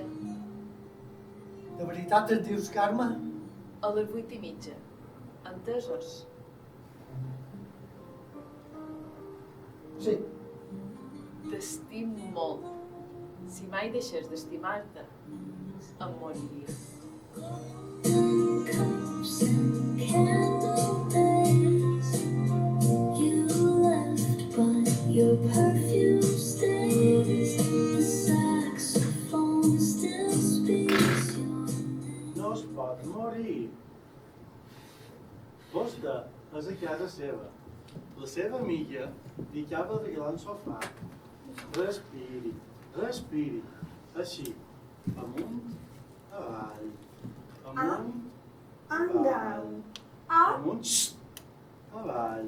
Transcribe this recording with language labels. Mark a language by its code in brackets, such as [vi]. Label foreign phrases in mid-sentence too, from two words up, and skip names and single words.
[ca] De veritat et dius, Carme? A les 8:30. Entesos? Sí. T'estim molt. Si mai deixés d'estimar-te, em moriria. [en] Your perfume stays, the saxophone still speaks your name. [ca] No es pot morir. Vostè és a casa seva. La seva amiga li acaba de regalar un sofà. Respiri, respiri. Així, amunt, avall, amunt, avall, amunt, avall.